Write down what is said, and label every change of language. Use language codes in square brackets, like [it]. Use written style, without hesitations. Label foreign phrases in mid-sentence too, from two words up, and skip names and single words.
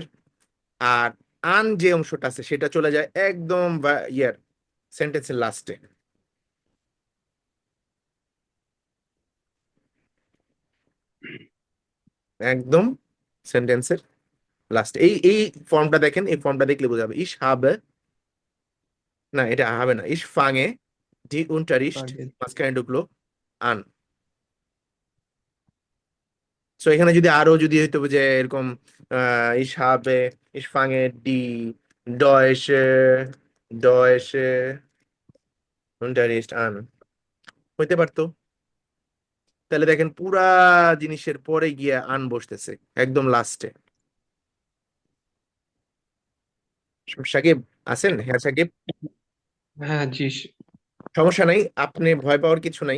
[bn] আর আন যে অংশটা আছে সেটা চলে যায় একদম ইয়ার সেন্টেন্সের লাস্টে। একদম সেন্টেন্সের লাস্টে এই এই ফর্মটা দেখেন, এই ফর্মটা দেখলে বোঝা যাবে। [de] ich habe, [bn] না এটা হবে না, [de] ich fange die Unterricht [bn] আগে মাঝখানে ঢুকলো আন। সো এখানে যদি আরো যদি হইতো যে এরকম [de] ich habe, ich fange die Deutsche Deutsche Unterricht an [bn] হইতে পারতো। তাহলে দেখেন পুরা জিনিসের পরে গিয়ে আন বসতেছে একদম লাস্টে। সাকিব আছেন? হ্যাঁ সাকিব, হ্যাঁ জি সমস্যা নাই, আপনি ভয় পাওয়ার কিছু নাই।